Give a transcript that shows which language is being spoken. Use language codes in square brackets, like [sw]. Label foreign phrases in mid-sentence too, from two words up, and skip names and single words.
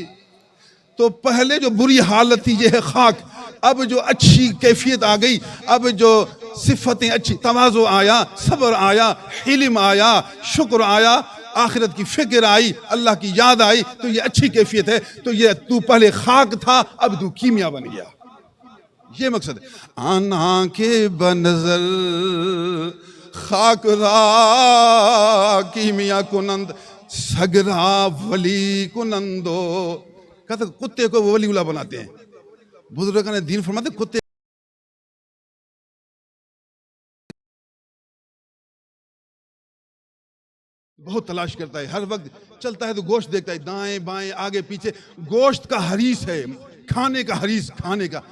[ur] تو پہلے جو بری حالت تھی یہ ہے خاک، اب جو اچھی کیفیت آ گئی، اب جو صفتیں اچھی، تواضع آیا، صبر آیا، حلم آیا، شکر آیا، آخرت کی فکر آئی، اللہ کی یاد آئی، تو یہ اچھی کیفیت ہے۔ تو یہ تو پہلے خاک تھا، اب تو کیمیا بن گیا، یہ مقصد ہے۔ [fa] آنا کے بنظر خاک را کیمیا کنند سگرا ولی کنندو، [ur] کہتے کتے کو وہ ولی اللہ بناتے ہیں۔ بزرگان نے دین فرماتے کتے بہت تلاش کرتا ہے، ہر وقت چلتا ہے تو گوشت دیکھتا ہے، دائیں بائیں آگے پیچھے، گوشت کا حریص ہے، کھانے کا حریص، کھانے کا۔